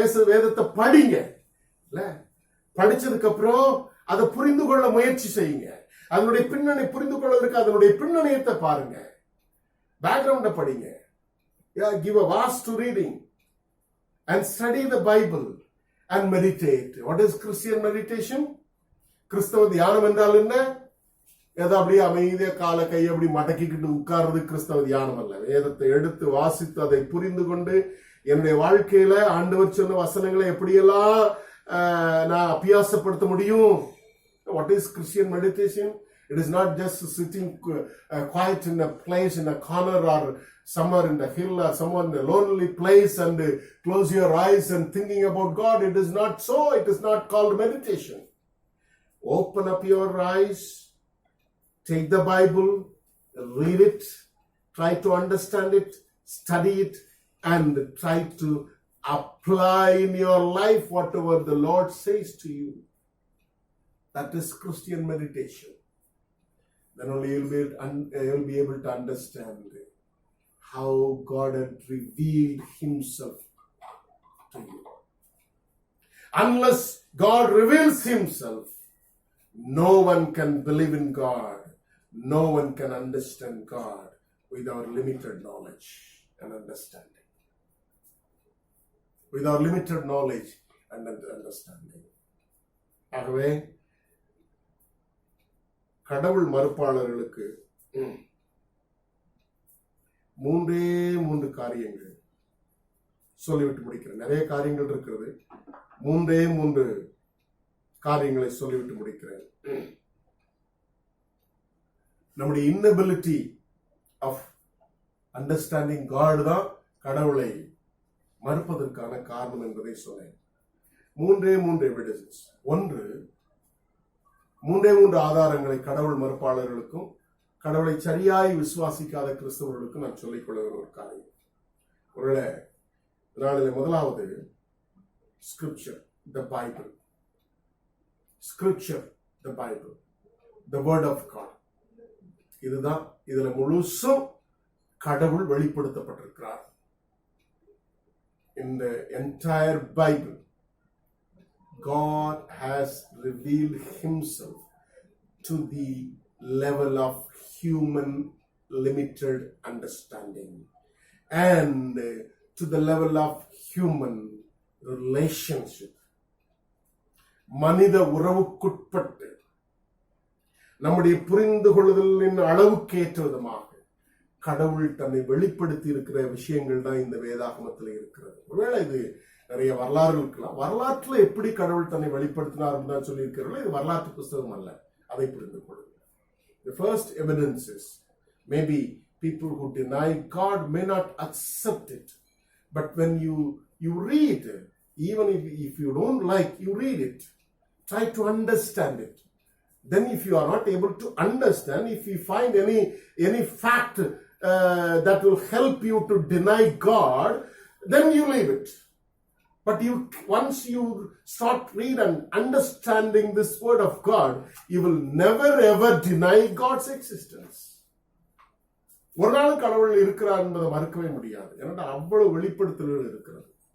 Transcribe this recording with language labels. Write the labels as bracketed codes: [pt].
[ta] வேதத்தை படிங்க. படிச்சதுக்கு அப்புறம் அதை புரிந்து கொள்ள முயற்சி செய்யுங்க. அதனுடைய பின்னணி புரிந்து கொள்வதற்கு அதனுடைய பின்னணியத்தை பாருங்க. பேக்ரவுண்ட படிங்க. [en] Give a vast reading and study the Bible and meditate. What is Christian meditation? [ta] கிறிஸ்தவ தியானம் என்றால் என்ன? ஏதோ அப்படியே அமைதியா கால கை அப்படி மடக்கிக்கிட்டு உட்கார்றது கிறிஸ்தவ தியானம் அல்ல. வேதத்தை எடுத்து வாசித்து அதை புரிந்து கொண்டு என்னுடைய வாழ்க்கையில ஆண்டவர் சொன்ன வசனங்களை எப்படியெல்லாம் நான் அபியாசப்படுத்த முடியும். [en] What is Christian meditation? It is not just sitting quiet in a place, in a corner, or somewhere in the hill, or somewhere in a lonely place, and close your eyes and thinking about God. It is not so. It is not called meditation. Open up your eyes, take the Bible, read it, try to understand it, study it, and try to apply in your life whatever the Lord says to you. That is Christian meditation. Then only you'll be able to understand how God had revealed himself to you. Unless God reveals himself, no one can believe in God. No one can understand God with our limited knowledge and understanding. With our limited knowledge and understanding. [ta] ஆகவே கடவுள் மறுப்பாளர்களுக்கு மூன்று காரியங்கள் சொல்லிவிட்டு முடிக்கிறேன். நிறைய காரியங்கள் இருக்கிறது. மூன்று காரியங்களை சொல்லிவிட்டு முடிக்கிறேன். நம்முடைய [en] inability of understanding God [ta] தான் கடவுளை மறுப்பதற்கான காரணம் என்பதை சொன்னேன். மூன்று எவிடன்ஸ். மூன்று ஆதாரங்களை கடவுள் மறுப்பாளர்களுக்கும் கடவுளை சரியாய் விசுவாசிக்காத கிறிஸ்தவர்களுக்கும் நான் சொல்லிக் கொள்ளுகிற ஒரு காரியம். ஒருவேளை முதலாவது [en] Scripture, the Bible. Scripture, the Bible, the word of God. [ta] இதுதான், இதுல முழுசும் கடவுள் வெளிப்படுத்தப்பட்டிருக்கிறார். [en] In the entire Bible, God has revealed himself to the level of human limited understanding and to the level of human relationship. [ta] மனித உறவுக்குட்பட்டு நம்முடைய புரிந்து கொள்ளுதலின் அளவுக்கு ஏற்ற விதமாக கடவுள் தன்னை வெளிப்படுத்தி இருக்கிற விஷயங்கள் தான் இந்த வேதாகமத்தில் இருக்கிறது. ஒருவேளை இது நிறைய வரலாறு இருக்கலாம். வரலாற்றுல எப்படி கடவுள் தன்னை வெளிப்படுத்தினார் தான் சொல்லி இருக்கிறார்கள். இது வரலாற்று புஸ்தகம் அல்ல. அதை புரிந்து கொள்ளுங்கள். [en] The first evidence is maybe people who deny God may not accept it, but when you read, even if you don't like, you read it, try to understand it. Then if you are not able to understand, if you find any fact that will help you to deny God, then you leave it. But once you start reading and understanding this word of God, you will never ever deny God's existence. [ta] ஒரு நாள் கடவுள் இருக்கிறார் என்பதை மறுக்கவே முடியாது. ஏன்னா அவ்வளவு வெளிப்படுத்தல்கள் இருக்கிறது.